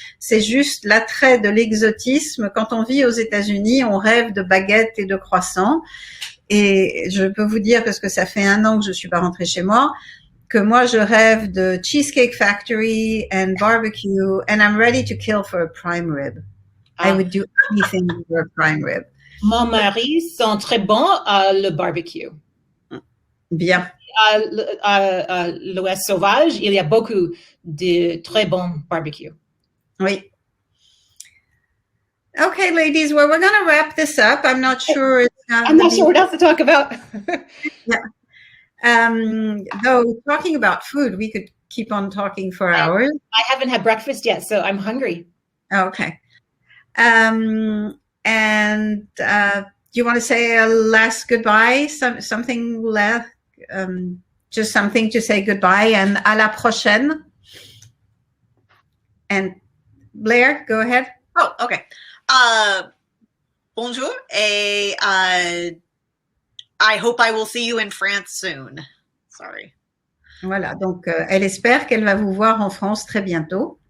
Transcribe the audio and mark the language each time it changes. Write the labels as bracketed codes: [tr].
[fr] C'est juste l'attrait de l'exotisme. Quand on vit aux États-Unis, on rêve de baguettes et de croissants. Et je peux vous dire, parce que ça fait 1 an que je suis pas rentrée chez moi, que moi je rêve de Cheesecake Factory [en] and barbecue, and I'm ready to kill for a prime rib. I would do anything for a prime rib. [fr] Mon mari sont très bons à le barbecue. Bien. À l'Ouest sauvage, il y a beaucoup de très bons barbecues. Oui. [en] Okay, ladies, well, we're going to wrap this up. I'm not sure. I'm not sure what else to talk about. Yeah. Though talking about food, we could keep on talking for hours. I haven't had breakfast yet, so I'm hungry. Okay. And do you want to say a last goodbye? Something left? Just something to say goodbye and [fr] à la prochaine. [en] And Blair, go ahead. Oh, okay. [fr] Bonjour, et [en] I hope I will see you in France soon. Sorry. [fr] Voilà, donc elle espère qu'elle va vous voir en France très bientôt.